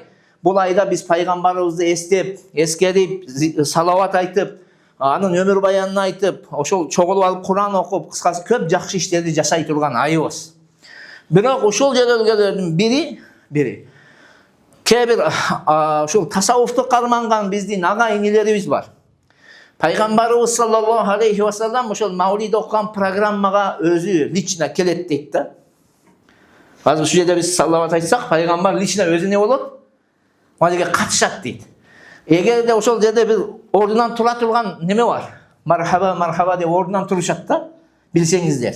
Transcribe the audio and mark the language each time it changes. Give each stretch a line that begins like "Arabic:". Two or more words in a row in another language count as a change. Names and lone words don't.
Kyrgyz: Бул айда биз пайгамбарыбызды эстеп, эскерип, салават айтып, анын өмүр баянын айтып, ошол чогулуп алып Кур'ан окуп, кыскасы көп жакшы иштерди жашай турган айыбыз. Бирок ошол жөрөлгөлөрдүн бири кээ бир ошол тасаввуфту карманган биздин ага инилерибиз бар. Пайгамбарыбыз
Arabic: صلى الله عليه وسلم
Kyrgyz: ошол маулид окуган программага өзү лично келет дейт да. Азыр ушул жерде биз салават айтсак, пайгамбар лично өзү не болот? Мына жерге катышат дейт. Эгерде ошол жерде бир ордунан тура турган неме бар,
Arabic: مرحبا، مرحبا
Kyrgyz: деп ордунан турушат да, билсеңиздер.